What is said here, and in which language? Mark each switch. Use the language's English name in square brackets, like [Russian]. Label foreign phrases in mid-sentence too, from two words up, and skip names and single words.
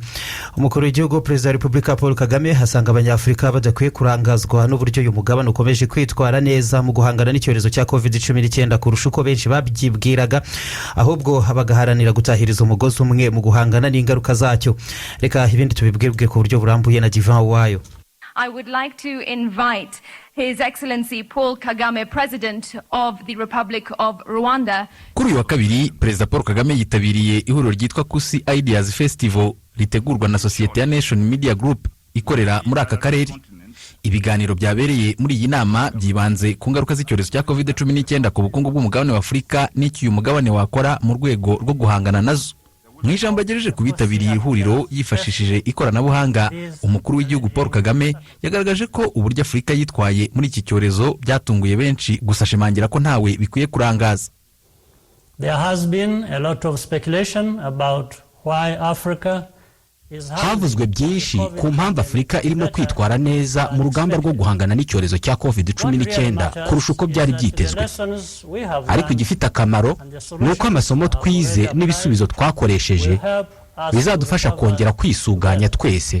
[Kinyarwanda] Umukuru w'igihugu Perezida wa Repubulika Paul Kagame hasanga abanyafrika badakwiye kurangazwa n'uburyo uyu mugabane ukomeje kwitwara neza mu guhangana n'icyorezo cya COVID-19 kurusha uko benshi babyibwiraga, ahubwo bagaharanira gutahiriza umugozi umwe mu guhangana n'ingaruka zacyo. Reka ibindi tubibwirwe ku buryo burambuye na Divan Wayo. [English] I would like to invite His Excellency Paul Kagame, President of the Republic of Rwanda. [Kinyarwanda] Kuri wa kabiri, Perezida Paul Kagame yitabiriye ihuriro ryitwa Kusi Ideas Festival ritegurwa na Societe ya Nation Media Group ikorera muri aka karere. Ibiganiro byabereye muri iyi nama byibanze ku ngaruka z'icyorezo cya COVID-19 ku bukungu bw'umugabane wa Afurika n'icyo uyu mugabane wakora mu rwego rwo guhangana nazo. Mu ijambo agejeje kubitabiriye ihuriro yifashishije ikoranabuhanga, umukuru w'igihugu Paul Kagame yagaragaje ko uburyo Afurika yitwaye muri iki cyorezo byatunguye benshi, gusa ashimangira ko ntawe bikwiye kurangaza. [English] There has been a lot of speculation about why Africa [Kinyarwanda] havuzwe byinshi ku mpamvu Afurika irimo kwitwara neza mu rugamba rwo guhangana n'icyorezo cya COVID-19 kurusha uko byari byitezwe. Ariko igifite akamaro ni uko amasomo twize n'ibisubizo twakoresheje bizadufasha kongera kwisuganya twese.